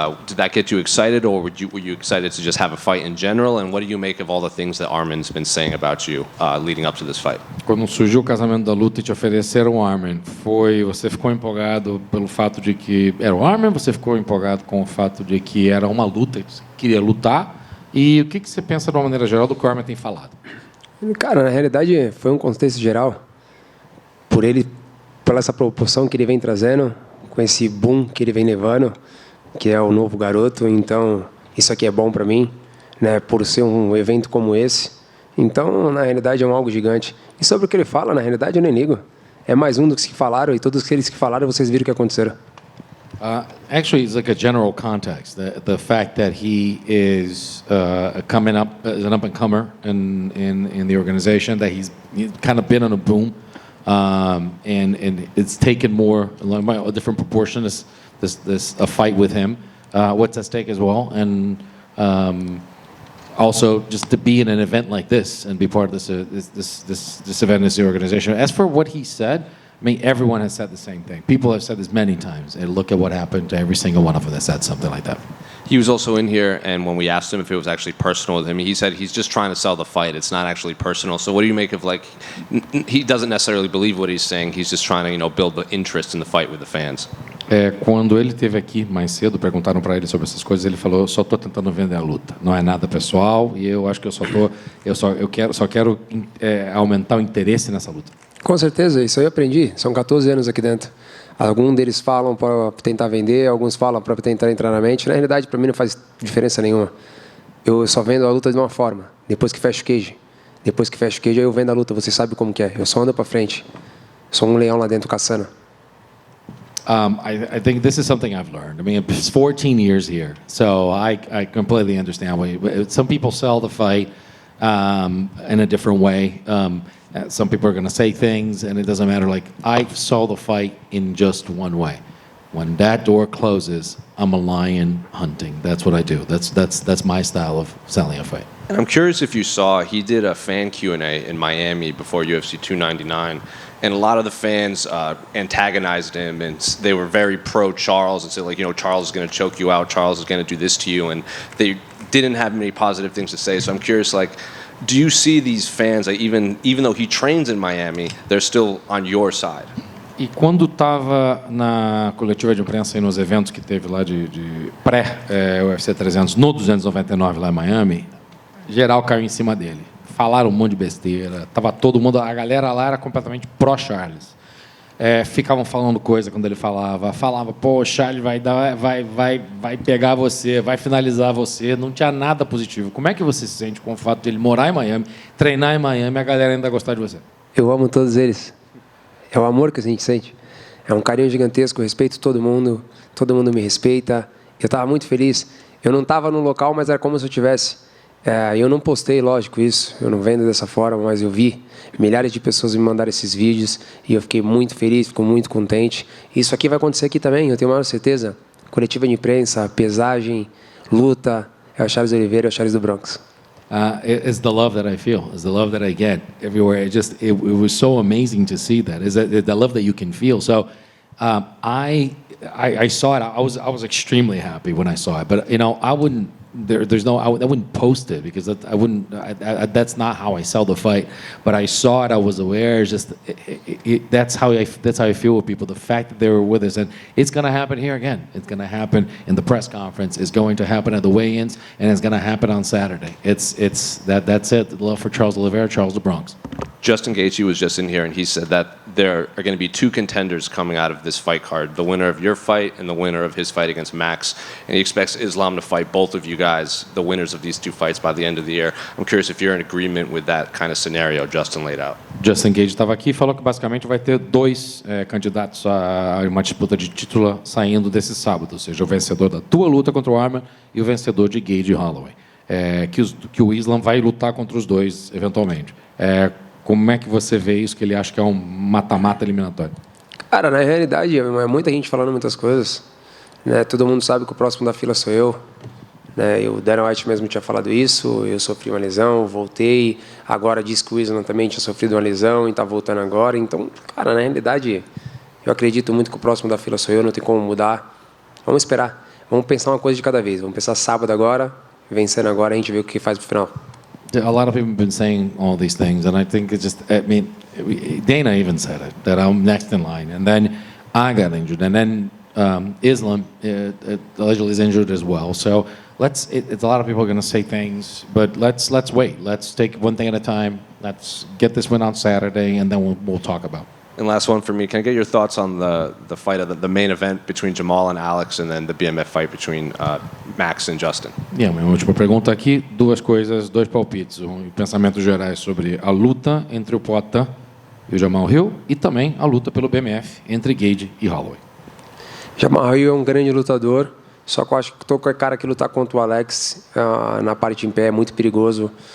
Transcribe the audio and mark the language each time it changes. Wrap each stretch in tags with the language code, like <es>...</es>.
<en>Did that get you excited, or were you excited to just have a fight in general? And what do you make of all the things that Armin's been saying about you leading up to this fight?</en> <pt>Quando surgiu o casamento da luta e te ofereceram o Armin, você ficou empolgado pelo fato de que era o Armin? Você ficou empolgado com o fato de que era uma luta, que você queria lutar? E o que você pensa de uma maneira geral do que o Armin tem falado? Cara, na realidade foi um contexto geral. Pela essa proporção que ele vem trazendo, com esse boom que ele vem levando, que é o novo garoto. Então, isso aqui é bom para mim, né, por ser um evento como esse. Então, na realidade, é algo gigante. E sobre o que ele fala, na realidade, eu nem ligo. É mais um dos que falaram, e todos aqueles que falaram, vocês viram o que aconteceram.</pt> <en>Actually, it's like a general context. The fact that he is coming up as an up-and-comer in the organization, that he's kind of been on a boom, and it's taken more, a different proportion, this a fight with him. What's at stake as well, and also just to be in an event like this and be part of this event, this organization. As for what he said, I mean, everyone has said the same thing. People have said this many times. And look at what happened to every single one of them that said something like that. He was also in here, and when we asked him if it was actually personal with him, he said he's just trying to sell the fight. It's not actually personal. So what do you make of, like, he doesn't necessarily believe what he's saying. He's just trying to, build the interest in the fight with the fans.</en> <pt>Quando ele esteve aqui mais cedo, perguntaram para ele sobre essas coisas, ele falou: eu só estou tentando vender a luta. Não é nada pessoal, e eu acho que eu quero aumentar o interesse nessa luta. Com certeza, isso aí eu aprendi. São 14 anos aqui dentro. Alguns deles falam para tentar vender, alguns falam para tentar entrar na mente. Na realidade, para mim não faz diferença nenhuma. Eu só vendo a luta de uma forma. Depois que fecha o cage. Aí eu vendo a luta. Você sabe como que é. Eu só ando para frente. Sou um leão lá dentro caçando.</pt> <en>I think this is something I've learned. I mean, it's 14 years here, so I completely understand. Some people sell the fight in a different way. Some people are going to say things, and it doesn't matter. Like, I saw the fight in just one way. When that door closes, I'm a lion hunting. That's what I do. That's my style of selling a fight. And I'm curious if you saw, he did a fan Q&A in Miami before UFC 299, and a lot of the fans antagonized him, and they were very pro-Charles and said, like, Charles is going to choke you out, Charles is going to do this to you, and they didn't have many positive things to say. So I'm curious, like, do you see these fans, like, even though he trains in Miami, they're still on your side?</en> <pt>E quando estava na coletiva de imprensa e nos eventos que teve lá de pré-UFC 300, no 299 lá em Miami, geral caiu em cima dele. Falaram um monte de besteira. Tava todo mundo, a galera lá era completamente pró-Charles. Ficavam falando coisa quando ele falava, pô, o Charles vai pegar você, vai finalizar você. Não tinha nada positivo. Como é que você se sente com o fato de ele morar em Miami, treinar em Miami e a galera ainda gostar de você? Eu amo todos eles. É o amor que a gente sente. É um carinho gigantesco, eu respeito todo mundo me respeita. Eu estava muito feliz. Eu não estava no local, mas era como se eu tivesse. Eu não postei, lógico, isso. Eu não vendo dessa forma, mas eu vi. Milhares de pessoas me mandaram esses vídeos e eu fiquei muito feliz, fico muito contente. Isso aqui vai acontecer aqui também, eu tenho a maior certeza. Coletiva de imprensa, pesagem, luta. É o Charles Oliveira, é o Charles do Bronx.</pt> <en>It's the love that I feel. It's the love that I get everywhere. It was so amazing to see that. It's the love that you can feel. So I saw it. I was extremely happy when I saw it. But I wouldn't. I wouldn't post it because I wouldn't. That's not how I sell the fight. But I saw it. I was aware. That's how I feel with people. The fact that they were with us, and it's going to happen here again. It's going to happen in the press conference. It's going to happen at the weigh-ins, and it's going to happen on Saturday. That's it. The love for Charles Oliveira, Charles the Bronx. Justin Gaethje was just in here, and he said that there are going to be two contenders coming out of this fight card, the winner of your fight and the winner of his fight against Max. And he expects Islam to fight both of you guys, the winners of these two fights, by the end of the year. I'm curious if you're in agreement with that kind of scenario Justin laid out.</en> <pt>Justin Gaethje estava aqui e falou que basicamente vai ter dois candidatos a uma disputa de título saindo desse sábado, ou seja, o vencedor da tua luta contra o Arman e o vencedor de Gaethje e Holloway. Que o Islam vai lutar contra os dois eventualmente. Como é que você vê isso, que ele acha que é um mata-mata eliminatório? Cara, na realidade, é muita gente falando muitas coisas. Né? Todo mundo sabe que o próximo da fila sou eu. Né? O Dana White mesmo tinha falado isso. Eu sofri uma lesão, voltei. Agora diz que o Islam também tinha sofrido uma lesão e está voltando agora. Então, cara, na realidade, eu acredito muito que o próximo da fila sou eu, não tem como mudar. Vamos esperar. vamos pensar uma coisa de cada vez. Vamos pensar sábado agora, vencendo agora, a gente vê o que faz pro final.</pt> <en>A lot of people have been saying all these things, and I think it's just, I mean, Dana even said it, that I'm next in line. And then I got injured. And then Islam allegedly is injured as well. So it's a lot of people are going to say things, but let's wait. Let's take one thing at a time. Let's get this win on Saturday, and then we'll talk about it. And last one for me, can I get your thoughts on the fight of the main event between Jamal and Alex, and then the BMF fight between Max and Justin?</en> <pt>E a minha última pergunta aqui, duas coisas, dois palpites, pensamentos gerais sobre a luta entre o Poatan e o Jamal Hill e também a luta pelo BMF entre Gage e Holloway. Jamal Hill é um grande lutador, só que eu acho que qualquer cara que lutar contra o Alex na parte em pé é muito perigoso.</pt>